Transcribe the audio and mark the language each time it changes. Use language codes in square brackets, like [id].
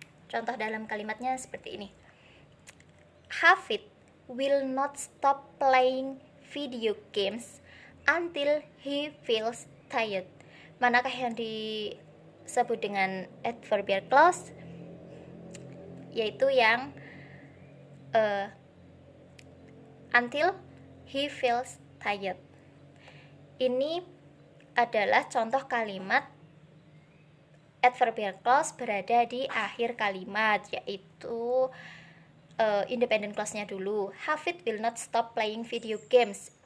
[id] Contoh dalam kalimatnya seperti ini. [en] Hafid will not stop playing video games until he feels tired. [id] Manakah yang disebut dengan adverbial clause? Yaitu yang [en] until he feels tired. [id] Ini adalah contoh kalimat adverbial clause berada di akhir kalimat, yaitu independent clause-nya dulu. [en] Hafid will not stop playing video games.